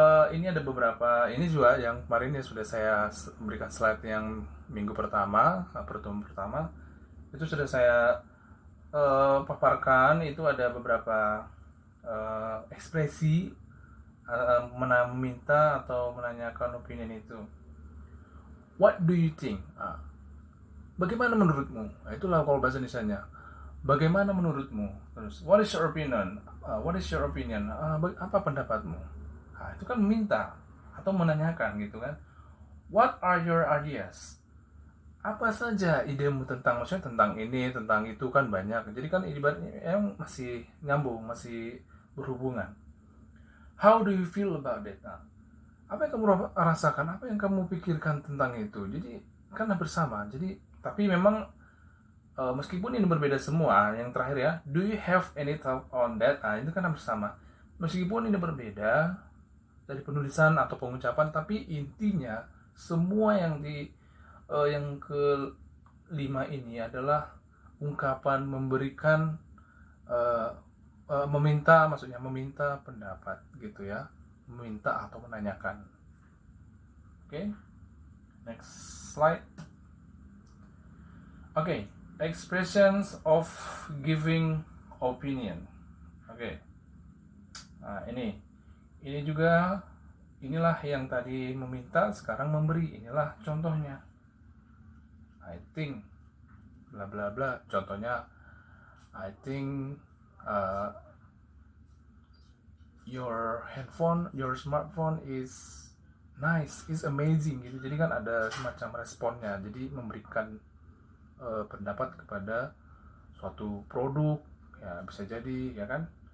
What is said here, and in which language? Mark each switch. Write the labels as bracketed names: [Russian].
[Indonesian] Ini ada beberapa, ini juga yang kemarin ya sudah saya berikan slide yang minggu pertama, pertemuan pertama, itu sudah saya paparkan. Itu ada beberapa ekspresi meminta atau menanyakan opinion itu. [English] What do you think? [Indonesian] Bagaimana menurutmu? Itulah kalau bahasa Indonesianya. Bagaimana menurutmu? [English] Terus, what is your opinion? What is your opinion? [Indonesian] Apa pendapatmu? Itu kan meminta atau menanyakan gitu kan. [English] What are your ideas? [Indonesian] apa saja idemu tentang, maksudnya tentang ini, tentang itu kan banyak. Jadi kan ibaratnya emang masih nyambung, masih berhubungan. [English] How do you feel about that? [Indonesian] Nah, apa yang kamu rasakan, apa yang kamu pikirkan tentang itu? Jadi kan hampir sama. Jadi tapi memang meskipun ini berbeda semua, yang terakhir ya, [English] do you have any thought on that? [Indonesian] Nah, itu kan hampir sama. Meskipun ini berbeda dari penulisan atau pengucapan, tapi intinya semua yang kelima ini adalah ungkapan memberikan meminta, maksudnya meminta pendapat gitu ya, meminta atau menanyakan. [English] Oke, next slide. Oke, expressions of giving opinion. [Indonesian] Oke, nah ini juga, inilah yang tadi meminta, sekarang memberi. Inilah contohnya. [English] I think bla bla bla. Contohnya, I think your smartphone is nice, is amazing gitu. [Indonesian] Jadi kan ada semacam responnya. Jadi memberikan pendapat kepada suatu produk, ya bisa jadi ya kan.